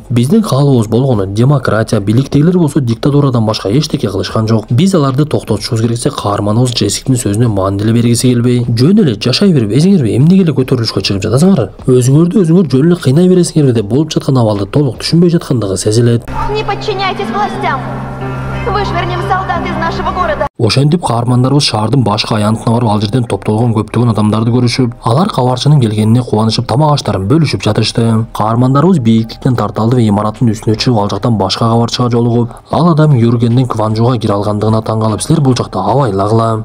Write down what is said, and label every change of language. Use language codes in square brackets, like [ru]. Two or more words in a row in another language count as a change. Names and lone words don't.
[ky] Биздин каалообуз болгону демократия, бийликтегилер болсо диктатурадан башка эчтеке кылышкан жок. Биз аларды токтотушубуз керексе, каарманыбыз Джессиктин сөзүнө маани деле бергиси келбей, жөн эле жашай берип, эсиңерби эмнеге эле көтөрүлүшкө чыгып жатасыңар? Өзүңөрдү өзүңөр жөн эле кыйнай бересиңерби деп болуп жаткан абалды толук түшүнбөй жаткандыгы сезилет. [ru] Не подчиняйтесь властям! Вышвырнем солдат из нашего города! [ky] Ошентип каармандарыбыз шаардын башкы аянтына барып, ал жерден топтолгон көптөгөн адамдарды көрүшүп, алар кабарчынын келгенине кубанышып, тамак аштарын бөлүшүп жатышты. Каармандарыбыз бийиктиктен тарта алды ва имараттын үстүнө чыгып, ал жактан башка кабарчыга жолугуп, ал адам Юргендин Кванжуга кире алгандыгына таң калып, силер бул жакта абайлагыла.